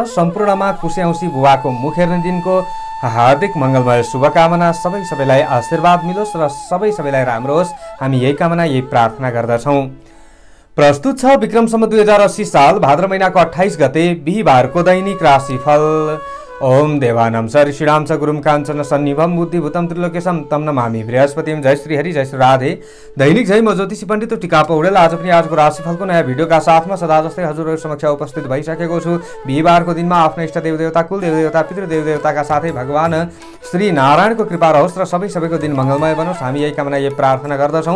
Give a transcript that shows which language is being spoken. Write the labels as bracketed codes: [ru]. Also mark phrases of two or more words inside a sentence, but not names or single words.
[ne] सम्पूर्णमा कुशे औँसी बुबाको मुख हेर्ने दिनको हार्दिक मङ्गलमय शुभकामना। सबैलाई आशीर्वाद मिलोस् र सबैलाई राम्रो होस्, हामी यही कामना यही प्रार्थना गर्दछौँ। प्रस्तुत छ विक्रम सम्वत 2080 साल भाद्र महिनाको 28 गते बिहीबारको दैनिक राशिफल। [sa] ओम देवानाम स ऋषिणाम च गुरुम काञ्चन सन्निभम बुद्धिभूतम त्रिलोकेशम तम नमामि बृहस्पतिम। [ne] जय श्री हरि, जय श्री राधे। दैनिक जय म ज्योतिषी पण्डित टिका पौडेल आज पनि आजको राशिफलको नयाँ भिडियोका साथमा सदा जस्तै हजुरहरू समक्ष उपस्थित भइसकेको छु। बिहीबारको दिनमा आफ्नो इष्ट देवदेवता, कुल देवदेवता, पितृदेवदेवताका साथै भगवान श्री नारायणको कृपा रहोस् र सबैको दिन मङ्गलमय बनोस्, हामी यही कामना यही प्रार्थना गर्दछौँ।